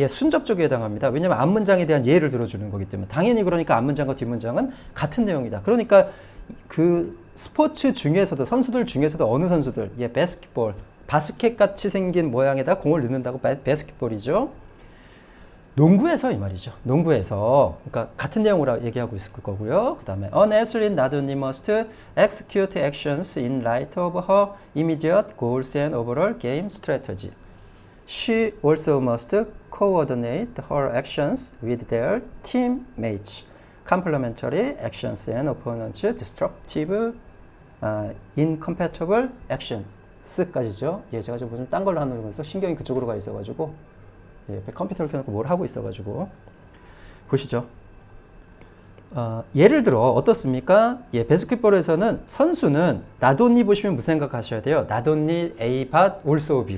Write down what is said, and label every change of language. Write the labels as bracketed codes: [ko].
[ko] 순접 쪽에 해당합니다. 왜냐하면 앞문장에 대한 예를 들어주는 거기 때문에 당연히 그러니까 앞문장과 뒷문장은 같은 내용이다. 그러니까 그 스포츠 중에서도 선수들 중에서도 어느 선수들 바스켓볼 바스켓같이 생긴 모양에다 공을 넣는다고 바스켓볼이죠. 농구에서 이 말이죠. 농구에서 그러니까 같은 내용으로 얘기하고 있을 거고요. 그 다음에 [en] An athlete not only must execute actions in light of her immediate goals and overall game strategy. She also must coordinate her actions with their teammates. Complementary actions and opponents destructive, incompatible actions까지죠. [ko] 제가 좀 딴 걸로 하는 거라서 신경이 그쪽으로 가 있어가지고 컴퓨터를 켜놓고 뭘 하고 있어가지고 보시죠. 예를 들어 어떻습니까? 바스켓볼에서는 선수는 not only 보시면 무슨 생각하셔야 돼요? [en] not only A but also B.